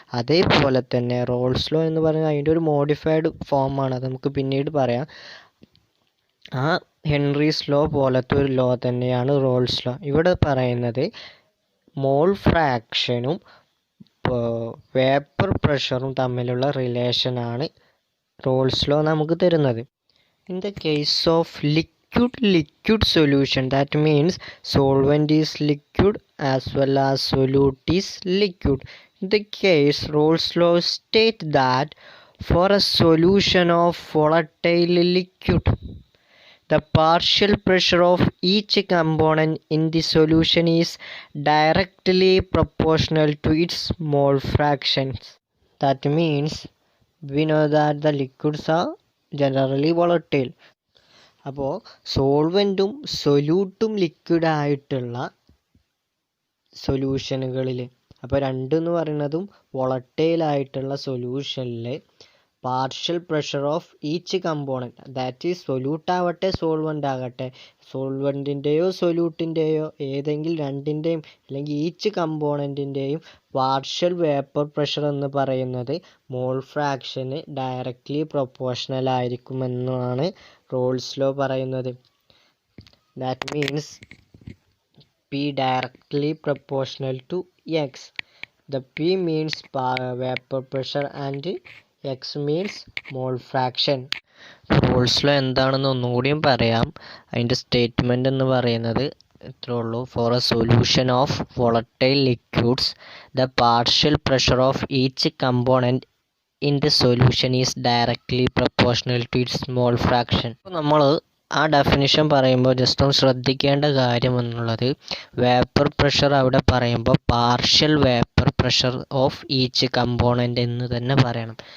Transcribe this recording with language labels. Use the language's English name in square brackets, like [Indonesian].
[Malayalam] അതേപോലെ തന്നെ Raoult's law എന്ന് പറയുന്നത് അതിൻ്റെ ഒരു മോഡിഫൈഡ് ഫോമാണ്, അത് നമുക്ക് പിന്നീട് പറയാം. ആ ഹെൻറീസ് ലോ പോലത്തെ ഒരു ലോ തന്നെയാണ് റോൾസ് ലോ. ഇവിടെ പറയുന്നത് മോൾ ഫ്രാക്ഷനും വേപ്പർ പ്രഷറും തമ്മിലുള്ള റിലേഷനാണ് റോൾസ് ലോ നമുക്ക് തരുന്നത്. [English] In the case of liquid solution, that means solvent is liquid as well as solute is liquid. In the case, Rolle's law state that for a solution of volatile liquid, the partial pressure of each component in the solution is directly proportional to its mole fractions. That means we know that the liquids are generally volatile. [Malayalam] അപ്പോൾ സോൾവെൻറ്റും സൊല്യൂട്ടും ലിക്വിഡായിട്ടുള്ള സൊല്യൂഷനുകളിൽ, അപ്പോൾ രണ്ടെന്ന് പറയുന്നതും വോളട്ടൈലായിട്ടുള്ള സൊല്യൂഷനിൽ [English] partial pressure of each component, that is [Malayalam] solute ആവട്ടെ solvent ആകട്ടെ, സോൾവെൻറ്റിൻ്റെയോ സൊല്യൂട്ടിൻ്റെയോ ഏതെങ്കിലും രണ്ടിൻ്റെയും അല്ലെങ്കിൽ each കമ്പോണൻറ്റിൻ്റെയും partial vapour pressure എന്ന് പറയുന്നത് മോൾ ഫ്രാക്ഷന് ഡയറക്റ്റ്ലി പ്രൊപ്പോർഷണൽ ആയിരിക്കുമെന്നാണ് റോൾസ് ലോ പറയുന്നത്. [English] That means P directly proportional to X. The P means vapor pressure and X means mole fraction. [Malayalam] Raoult's law എന്താണെന്ന് ഒന്നുകൂടിയും പറയാം. അതിൻ്റെ സ്റ്റേറ്റ്മെൻറ്റ് എന്ന് പറയുന്നത് ഇത്രേ ഉള്ളൂ. [English] For a solution of volatile liquids, the partial pressure of each component in the solution is directly proportional to its mole fraction. [Malayalam] അപ്പോൾ നമ്മൾ ആ ഡെഫിനിഷൻ പറയുമ്പോൾ ജസ്റ്റ് ഒന്ന് ശ്രദ്ധിക്കേണ്ട കാര്യം എന്നുള്ളത്, വേപ്പർ പ്രഷർ അവിടെ പറയുമ്പോൾ [English] partial vapour pressure of each component [Malayalam] എന്ന് തന്നെ പറയണം.